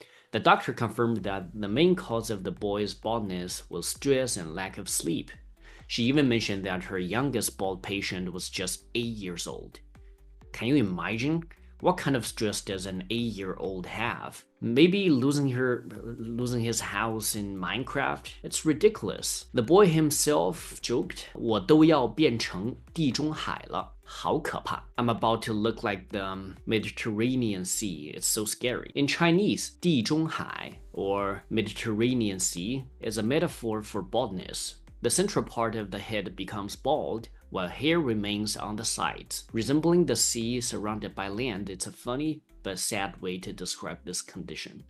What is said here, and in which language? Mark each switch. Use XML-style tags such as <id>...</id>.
<en>The doctor confirmed that the main cause of the boy's baldness was stress and lack of sleep. She even mentioned that her youngest bald patient was just 8 years old. Can you imagine? What kind of stress does an 8-year-old have? Maybe losing his house in Minecraft? It's ridiculous. The boy himself joked,</en> <zh>我都要变成地中海了，好可怕.</zh> <en>I'm about to look like the Mediterranean Sea. It's so scary. In Chinese, 地中海, or Mediterranean Sea, is a metaphor for baldness. The central part of the head becomes bald, while hair remains on the sides. Resembling the sea surrounded by land, it's a funny but sad way to describe this condition.</en>